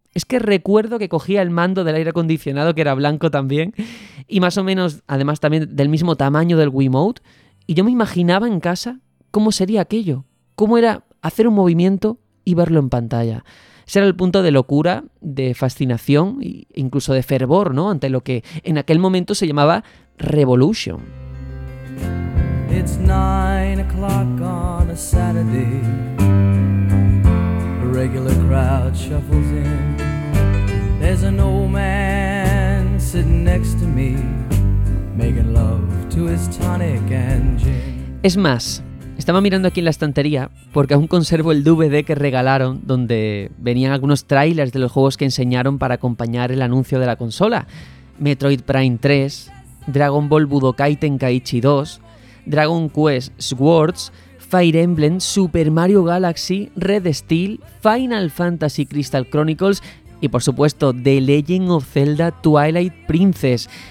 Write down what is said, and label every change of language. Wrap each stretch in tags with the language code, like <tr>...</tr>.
<es>Es que recuerdo que cogía el mando del aire acondicionado, que era blanco también, y más o menos, además, también del mismo tamaño del Wiimote, y yo me imaginaba en casa cómo sería aquello, cómo era hacer un movimiento y verlo en pantalla. Ese era el punto de locura, de fascinación e incluso de fervor, ¿no?, ante lo que en aquel momento se llamaba Revolution.</es> <en>It's 9 o'clock on a Saturday. A regular crowd shuffles in. There's an old man sitting next to me, making love to his tonic and gin.</en> <es>Es más, estaba mirando aquí en la estantería porque aún conservo el DVD que regalaron, donde venían algunos trailers de los juegos que enseñaron para acompañar el anuncio de la consola. Metroid Prime 3, Dragon Ball Budokai Tenkaichi 2, Dragon Quest Swords, Fire Emblem, Super Mario Galaxy, Red Steel, Final Fantasy Crystal Chronicles y, por supuesto, The Legend of Zelda Twilight Princess.</es>